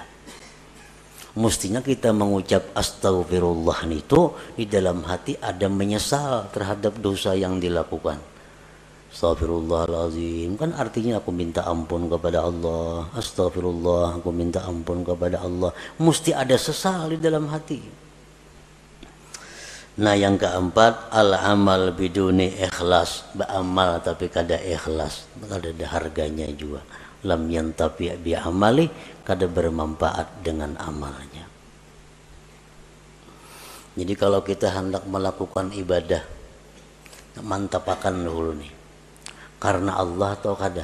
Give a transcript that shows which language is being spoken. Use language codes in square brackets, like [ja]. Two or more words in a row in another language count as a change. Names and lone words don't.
[id] Mestinya kita mengucap astagfirullah itu di dalam hati ada menyesal terhadap dosa yang dilakukan. Astagfirullahaladzim, kan artinya aku minta ampun kepada Allah. Astagfirullah, aku minta ampun kepada Allah. Mesti ada sesal di dalam hati. Nah, yang keempat, [ar] العمل بدون إخلاص, [bjn] beramal tapi kada ikhlas, kada ada harganya juga. [ar] لم ينتفع بعمله, [bjn] kada bermanfaat dengan amalnya. Jadi kalau kita hendak melakukan ibadah, mantapakan dulu nih, karena Allah atau kada.